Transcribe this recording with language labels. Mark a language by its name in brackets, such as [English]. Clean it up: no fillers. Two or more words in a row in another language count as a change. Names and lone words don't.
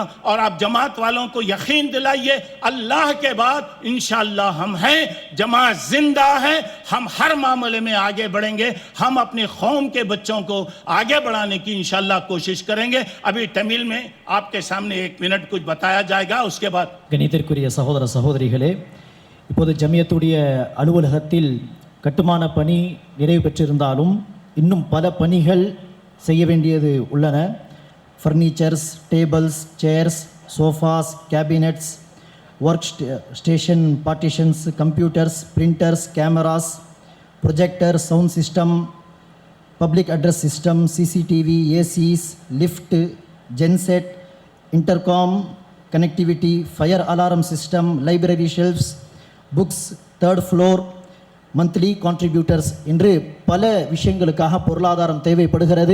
[Urdu] اور آپ جماعت والوں کو یقین دلائیے, اللہ کے بعد انشاءاللہ ہم ہیں, جماعت زندہ ہے, ہم ہر معاملے میں آگے بڑھیں گے. ہم اپنی قوم کے بچوں کو آگے بڑھانے کی انشاءاللہ کوشش کریں گے. ابھی تمل میں آپ کے سامنے 1 منٹ کچھ بتایا جائے گا, اس کے بعد. [Tamil] கணிதற்குரிய சகோதர சகோதரிகளே, இப்போது ஜமியத்துடைய அலுவலகத்தில் கட்டுமான பணி நிறைவு பெற்றிருந்தாலும் இன்னும் பல பணிகள் செய்ய வேண்டியது உள்ளன. [English] furnitures, tables, chairs, sofas, cabinets, work station partitions, computers, printers, cameras, projector, sound system, public address system, CCTV, ACs, lift, genset, intercom, connectivity, fire alarm system, library shelves, books, 3rd floor, monthly contributors [Tamil] என்று பல விஷயங்களுக்காக பொருளாதாரம் தேவைப்படுகிறது.